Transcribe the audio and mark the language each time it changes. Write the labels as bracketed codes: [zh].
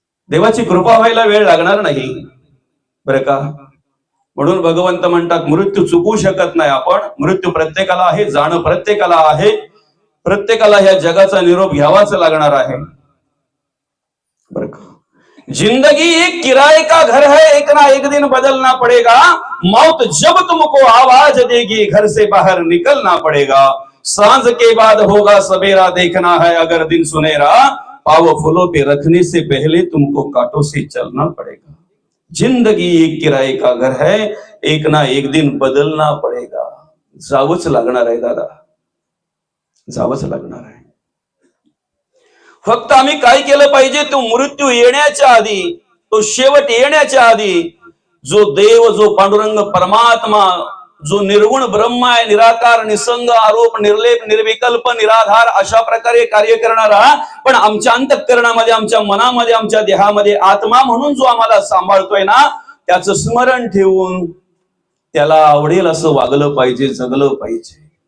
[mr] देवाची कृपा व्हायला वेळ लागणार नाही, बरं का. म्हणून भगवंत म्हणतात मृत्यू चुकवू शकत नाही आपण. मृत्यू प्रत्येकाला आहे, जाणं प्रत्येकाला आहे, प्रत्येकाला ह्या जगाचा निरोप घ्यावाच लागणार आहे, बरं का. [hi] जिंदगी एक किराए का घर है, एक ना एक दिन बदलना पड़ेगा, मौत जब तुमको आवाज देगी घर से बाहर निकलना पड़ेगा, सांझ के बाद होगा सवेरा देखना है अगर दिन सुनेरा, पाव फूलों पे रखने से पहले तुमको कांटों से चलना पड़ेगा. जिंदगी एक किराए का घर है, एक ना एक दिन बदलना पड़ेगा. [mr] जावंच लागणार आहे दादा, जावंच लागणार आहे. फक्त आम्ही काय केलं पाहिजे, तो मृत्यू येण्याच्या आधी, तो शेवट येण्याच्या आधी, जो देव, जो पांडुरंग परमात्मा, जो निर्गुण ब्रह्म आहे, निराकार, निसंग, आरोप, निर्लेप, निर्विकल्प, निराधार, अशा प्रकारे कार्य करणारा, पण आमच्या अंतःकरणामध्ये, आमच्या मनामध्ये, आमच्या देहामध्ये आत्मा म्हणून जो आम्हाला सांभाळतोय ना, त्याचं स्मरण ठेवून त्याला आवडेल असं वागलं पाहिजे, जगलं पाहिजे.